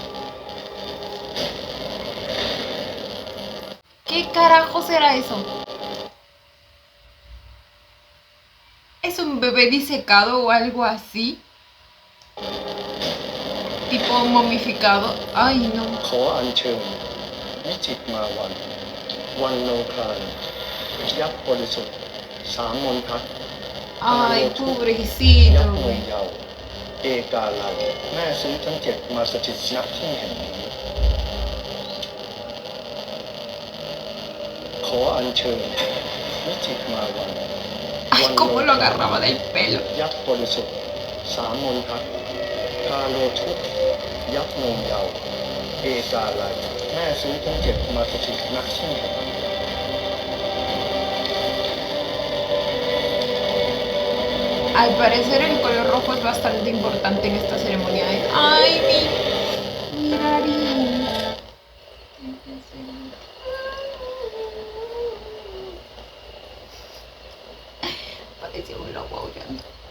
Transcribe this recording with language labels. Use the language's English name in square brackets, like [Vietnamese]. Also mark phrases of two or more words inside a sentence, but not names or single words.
[Spanish] ¿Qué carajo será eso? ¿Es un bebé disecado o algo así? Tipo momificado. Ay, no. [Thai] ขออัญเชิญวิจิตรมาวันวันโลคารยักษ์บริสุทธิ์สามมนทัศน์ [Spanish] Ay, [Thai] ยักษ์ [Spanish] pobrecito. [Thai] นงเยาว์เอกาลัยแม่ซื้อทั้งเจ็ดมาสถิตณที่แห่งนี้ขออัญเชิญวิจิตรมาวัน [Spanish] Ay, cómo lo agarraba del pelo. [Thai] ยักษ์บริสุทธิ์สามมนทัศน์คาโลชุกยักษ์นงเยาว์เอกาลัยแม่ซื้อทั้งเจ็ดมาสถิตณที่แห่งนี้ [Spanish] Al parecer el color rojo es bastante importante en esta ceremonia. Ay, mi Darin. Parecía un lobo aullando.